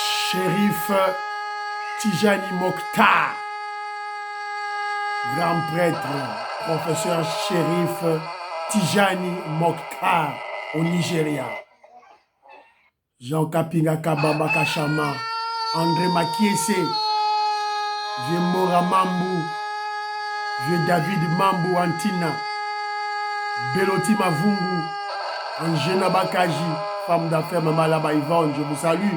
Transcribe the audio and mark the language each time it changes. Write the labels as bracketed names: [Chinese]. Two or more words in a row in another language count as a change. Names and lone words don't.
[French] Shérif Tijani Mokhtar, grand prêtre, professeur Shérif Tijani Mokhtar au Nigeria. Jean Kapinga Kabamba Kachama, André Makiese, Vieux Mora Mambu, Vieux David Mambu Antina, Beloti Mavungu, Angena Bakaji, femme d'affaires Mama Laba Yvonne, je vous salue.